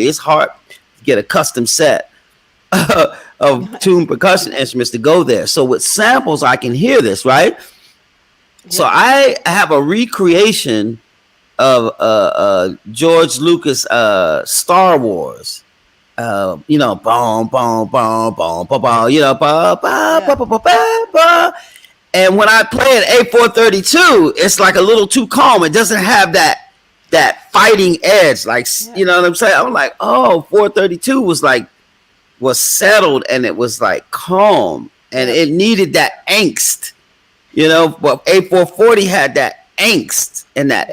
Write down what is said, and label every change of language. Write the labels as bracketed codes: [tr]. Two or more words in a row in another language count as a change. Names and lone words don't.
[en] It's hard to get a custom set of tuned percussion instruments to go there. So with samples, I can hear this, right? So Yeah, I have a recreation of George Lucas Star Wars. Boom, boom, boom, boom, boom, boom, ba, ba, ba, yeah, ba, ba, ba, ba. And when I play it A432, it's like a little too calm. It doesn't have that fighting edge. Like, yeah, you know what I'm saying? I'm like, oh, 432 was settled and it was like calm and yeah, it needed that angst, but A440 had that angst and that